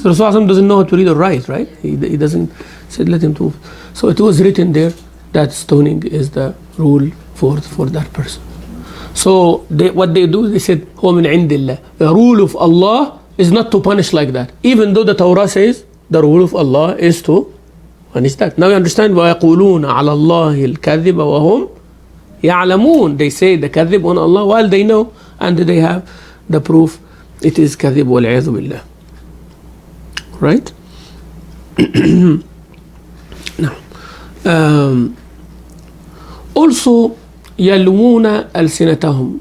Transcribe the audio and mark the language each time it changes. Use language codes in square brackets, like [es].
[en] Because Rasulullah doesn't know how to read or write, right? He doesn't. Said, let him move. So it was written there that stoning is the rule for that person. So what they do, they said, [ar] هو من عند الله. [en] The rule of Allah is not to punish like that. Even though the Torah says the rule of Allah is to punish that. Now you understand, [ar] وَيَقُولُونَ عَلَى اللَّهِ الْكَذِبَ وَهُمْ يَعْلَمُونَ. [en] They say the kadhib on Allah while they know and they have the proof it is kadhib [ar] وَالْعِيَذُ بِاللَّهِ. [en] Right? Now, also [ar] يَلْوُونَ أَلْسِنَتَهُم.